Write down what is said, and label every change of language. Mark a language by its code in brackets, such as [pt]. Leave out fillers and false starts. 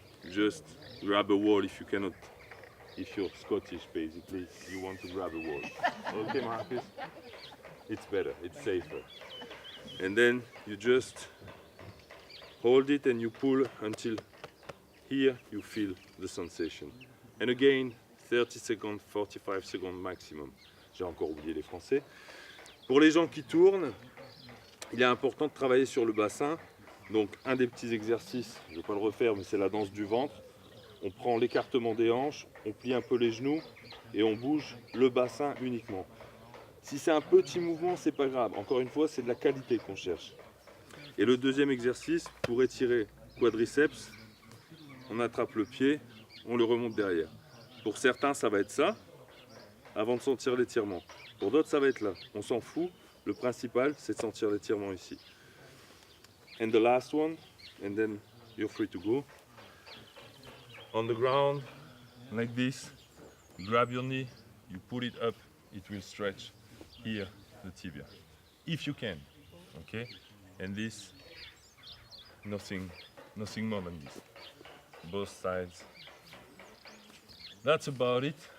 [en] Just grab a wall if you cannot, if you're Scottish basically, you want to grab a wall. Okay, Marcus? It's better, it's safer. And then you just hold it and you pull until here you feel the sensation. And again, 30 seconds, 45 seconds maximum. [fr] J'ai encore oublié les Français. Pour les gens qui tournent, il est important de travailler sur le bassin. Donc un des petits exercices, je ne vais pas le refaire, mais c'est la danse du ventre. On prend l'écartement des hanches, on plie un peu les genoux et on bouge le bassin uniquement. Si c'est un petit mouvement, c'est pas grave. Encore une fois, c'est de la qualité qu'on cherche. Et le deuxième exercice, pour étirer quadriceps, on attrape le pied, on le remonte derrière. Pour certains, ça va être ça, avant de sentir l'étirement. Pour d'autres, ça va être là. On s'en fout. Le principal, c'est de sentir l'étirement ici. [en] And the last one, and then you're free to go. On the ground, like this, grab your knee, you put it up, it will stretch here, the tibia. If you can, okay? And this, nothing more than this. Both sides. That's about it.